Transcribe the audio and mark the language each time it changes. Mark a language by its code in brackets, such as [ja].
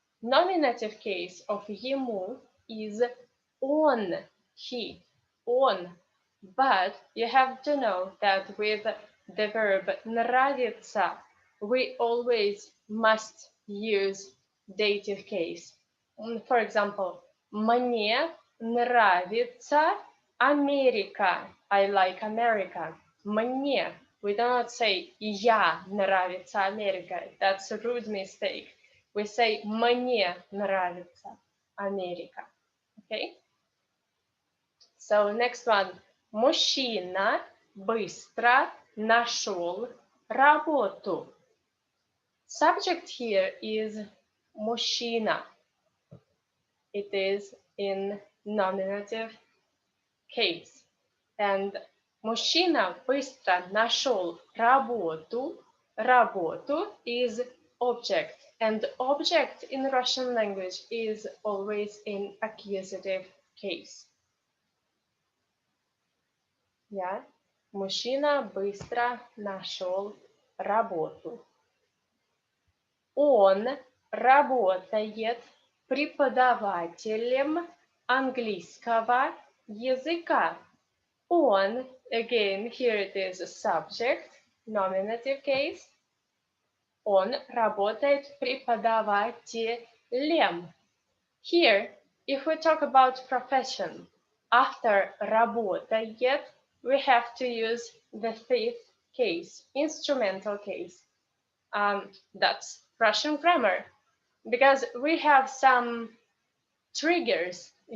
[en] Nominative case of ему is он, he, он. But you have to know that with the verb нравится, we always must use dative case. For example, [ru] мне нравится Америка. [en] I like America. Мне. We do not say [ru] я нравится Америка. [en] That's a rude mistake. We say [ru] мне нравится Америка. [en] Okay? So next one. [ru] Мужчина быстро нашел работу. [en] Subject here is мужчина. It is in nominative case. [ru] And мужчина быстро нашел работу. [en] Работу is object. And object in Russian language is always in accusative case. Yeah. [ru] Мужчина быстро нашел работу. Он работает преподавателем английского языка. [en] Он, again, here it is a subject, nominative case. [ru] Он работает преподавателем. [en] Here, if we talk about profession, after работает, we have to use the fifth case, instrumental case. That's Russian grammar, because we have some triggers.